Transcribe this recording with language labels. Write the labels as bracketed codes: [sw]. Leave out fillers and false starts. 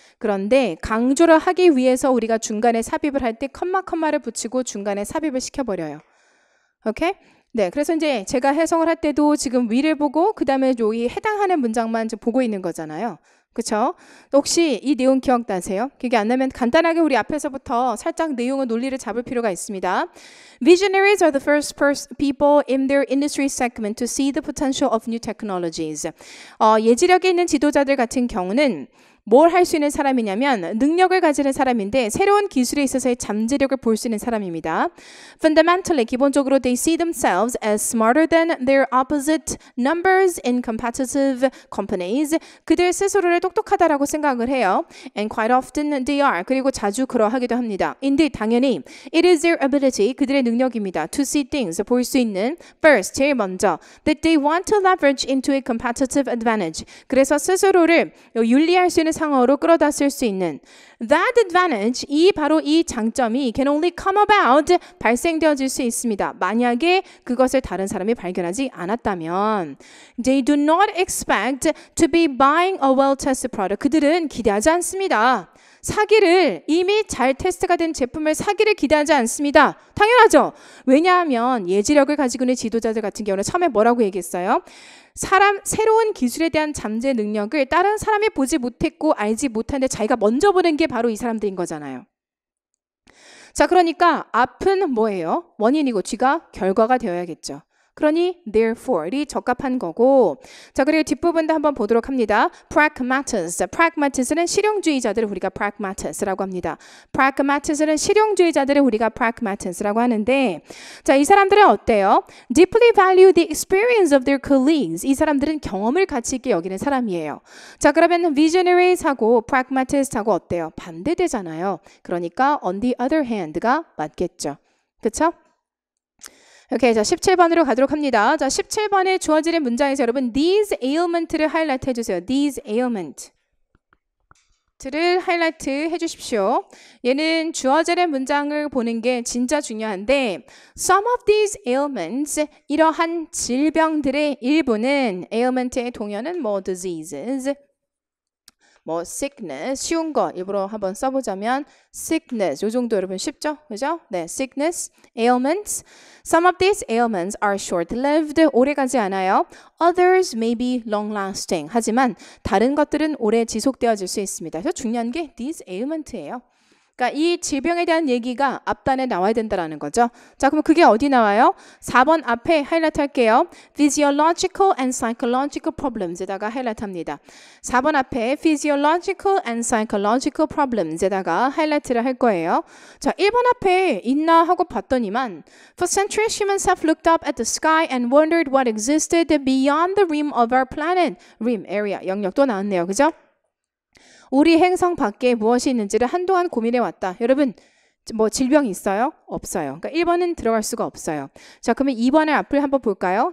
[ko] 그런데 강조를 하기 위해서 우리가 중간에 삽입을 할 때 컴마를 붙이고 중간에 삽입을 시켜버려요. 오케이? 네, 그래서 이제 제가 해석을 할 때도 지금 위를 보고 그 다음에 여기 해당하는 문장만 보고 있는 거잖아요. 그렇죠? 혹시 이 내용 기억나세요? 기억이 안 나면 간단하게 우리 앞에서부터 살짝 내용의 논리를 잡을 필요가 있습니다. [en] Visionaries are the first people in their industry segment to see the potential of new technologies. [ko] 예지력이 있는 지도자들 같은 경우는 뭘 할 수 있는 사람이냐면 능력을 가지는 사람인데 새로운 기술에 있어서의 잠재력을 볼 수 있는 사람입니다. [en] Fundamentally, [ko] 기본적으로 [en] they see themselves as smarter than their opposite numbers in competitive companies. [ko] 그들 스스로를 똑똑하다라고 생각을 해요. [en] And quite often they are. [ko] 그리고 자주 그러하기도 합니다. [en] Indeed, [ko] 당연히 [en] it is their ability, [ko] 그들의 능력입니다. [en] To see things, [ko] 볼 수 있는 [en] first, [ko] 제일 먼저 [en] that they want to leverage into a competitive advantage. [ko] 그래서 스스로를 윤리할 수 있는 상황으로 끌어다 쓸 수 있는 [en] that advantage, [ko] 바로 이 장점이 [en] can only come about, [ko] 발생되어질 수 있습니다. 만약에 그것을 다른 사람이 발견하지 않았다면 [en] they do not expect to be buying a well-tested product. [ko] 그들은 기대하지 않습니다. 사기를 이미 잘 테스트가 된 제품을 사기를 기대하지 않습니다. 당연하죠. 왜냐하면 예지력을 가지고 있는 지도자들 같은 경우는 처음에 뭐라고 얘기했어요? 새로운 기술에 대한 잠재 능력을 다른 사람이 보지 못했고 알지 못하는데 자기가 먼저 보는 게 바로 이 사람들인 거잖아요. 자, 그러니까 앞은 뭐예요? 원인이고 뒤가 결과가 되어야겠죠. 그러니 therefore이 적합한 거고. 자, 그리고 뒷부분도 한번 보도록 합니다. pragmatists. pragmatis는 실용주의자들을 우리가 pragmatis라고 합니다. pragmatis는 실용주의자들을 우리가 pragmatis라고 하는데, 자, 이 사람들은 어때요? [en] deeply value the experience of their colleagues. [ko] 이 사람들은 경험을 가치 있게 여기는 사람이에요. 자, 그러면 visionaries하고 pragmatist하고 어때요? 반대되잖아요. 그러니까 on the other hand가 맞겠죠. 그쵸? 오케이, 자 17번으로 가도록 합니다. 자 17번에 주어지는 문장에서 여러분 these ailment를 하이라이트 해주세요. these ailment 를 하이라이트 해주십시오. 얘는 주어지는 문장을 보는 게 진짜 중요한데 [en] some of these ailments [ko] 이러한 질병들의 일부는 ailment의 동연은 뭐 diseases 뭐 sickness 쉬운 거 일부러 한번 써보자면 sickness 요 정도 여러분 쉽죠? 그죠? 네, sickness, ailments. [en] Some of these ailments are short-lived. [ko] 오래가지 않아요. [en] Others may be long-lasting. [ko] 하지만 다른 것들은 오래 지속되어질 수 있습니다. 그래서 중요한 게 these ailment예요. 그러니까 이 질병에 대한 얘기가 앞단에 나와야 된다는 거죠. 자, 그럼 그게 어디 나와요? 4번 앞에 하이라이트 할게요. [en] Physiological and psychological problems에다가 하이라이트 합니다. [ko] 4번 앞에 [en] Physiological and psychological problems [ko] 에다가 하이라이트를 할 거예요. 자, 1번 앞에 있나 하고 봤더니만 [en] For centuries humans have looked up at the sky and wondered what existed beyond the rim of our planet. [ko] rim, area, 영역도 나왔네요. 그죠? 우리 행성 밖에 무엇이 있는지를 한동안 고민해왔다. 여러분, 뭐 질병이 있어요? 없어요. 그러니까 1번은 들어갈 수가 없어요. 자, 그러면 2번의 앞을 한번 볼까요?